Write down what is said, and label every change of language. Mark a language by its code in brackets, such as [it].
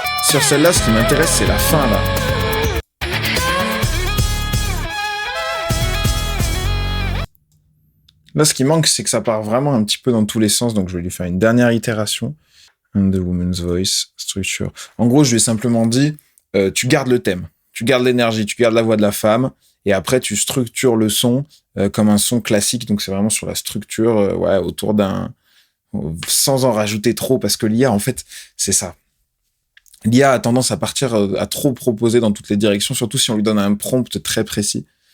[fr] Sur celle-là, ce qui m'intéresse, c'est la fin, là. Là, ce qui manque, c'est que ça part vraiment un petit peu dans tous les sens, donc je vais lui faire une dernière itération. [en] And the woman's voice, structure. [fr] En gros, je lui ai simplement dit, tu gardes le thème, tu gardes l'énergie, tu gardes la voix de la femme, et après, tu structures le son comme un son classique. Donc, c'est vraiment sur la structure, autour d'un... sans en rajouter trop, parce que l'IA, en fait, c'est ça. L'IA a tendance à partir à trop proposer dans toutes les directions, surtout si on lui donne un prompt très précis.